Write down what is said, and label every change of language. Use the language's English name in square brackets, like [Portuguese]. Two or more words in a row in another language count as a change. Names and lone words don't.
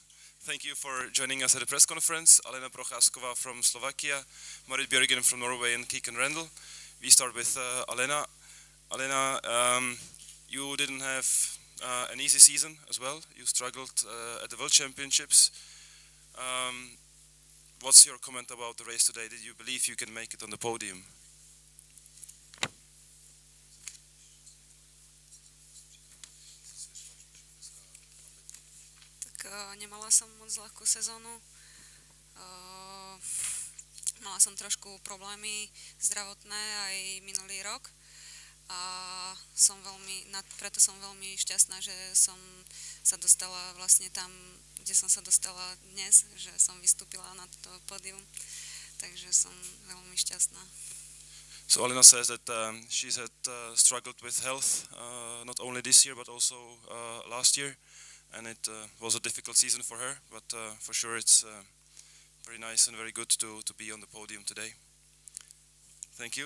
[English] Thank you for joining us at the press conference. Alena Prochaskova from Slovakia, Marit Björgen from Norway, and Kiken Rendel. We start with Alena. Alena, you didn't have an easy season as well. You struggled at the World Championships. What's your comment about the race today? Did you believe you can make it on the podium? [Slovak] Nemala som moc ľahkú sezónu. Mala som trošku problémy zdravotné aj minulý rok a preto som veľmi šťastná, že som sa dostala vlastne tam, kde som sa dostala dnes, že som vystúpila na to pódium, takže som veľmi šťastná. [English] So Alena says that she's had struggled with health not only this year but also last year. And it was a difficult season for her, but for sure it's very nice and very good to be on the podium today. Thank you.